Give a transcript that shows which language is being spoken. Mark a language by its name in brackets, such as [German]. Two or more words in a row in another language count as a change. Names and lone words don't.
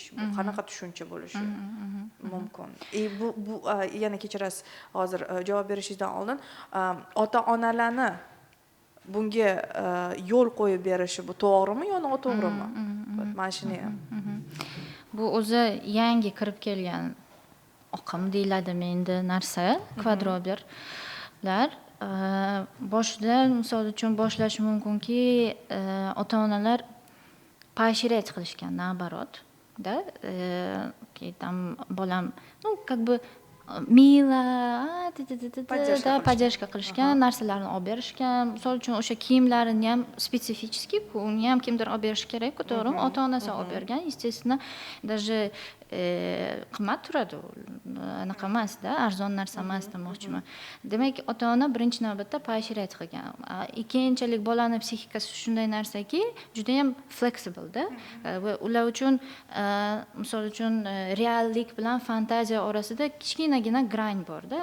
[Uzbek] Bu qanaqa tushuncha bo'lishi mumkin? Bu yana kechirasiz, hozir javob berishingizdan oldin ota-onalarni bunga yo'l qo'yib berishi bu to'g'rimi yo noto'g'rimi? Mana shuni ham. Bu o'zi yangi kirib kelgan oqim deyladimi endi narsa, kvadroberlar. Boshida misol uchun boshlashi mumkinki, ota-onalar поощрять qilishgan, [Russian] наоборот, да, там [Uzbek] bolam, [Russian] ну, как бы [Uzbek] mila, поддержка qilishgan, narsalarni olib berishgan. Misol uchun o'sha kiyimlarini ham spetsifический, uni ham kimdir olib berish kerak-ku, to'g'rimi? Ota-onasi olib bergan, [Russian] естественно, даже [Uzbek] qimmat turadi. Anaqa emas-da, arzon narsa emas demoqchiman. Demak, ota-ona birinchi navbatda поощрять qilgan. Keyinchalik bolaning psixikasi shunday narsaki, juda ham flexible-da. Va ular uchun misol uchun reallik bilan fantaziya orasida kichkinagina gran bor-da.